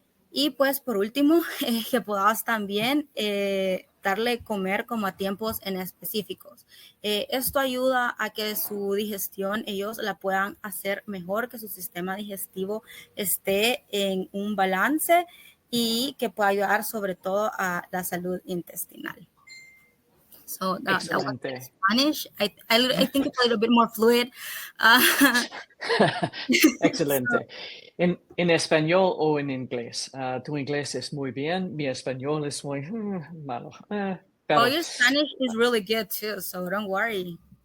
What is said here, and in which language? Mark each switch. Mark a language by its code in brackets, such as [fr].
[es] Y pues por último, que puedas también darle comer como a tiempos en específicos. Esto ayuda a que su digestión ellos la puedan hacer mejor, que su sistema digestivo esté en un balance y que pueda ayudar sobre todo a la salud intestinal. [en] So that was in [es] Excelente. [en] Spanish. I think it's a little bit more fluid. So, [es] Excelente. ¿En español o en inglés? Tu inglés es muy bien, mi español es muy malo. Pero [en] your Spanish is really good too, so don't worry.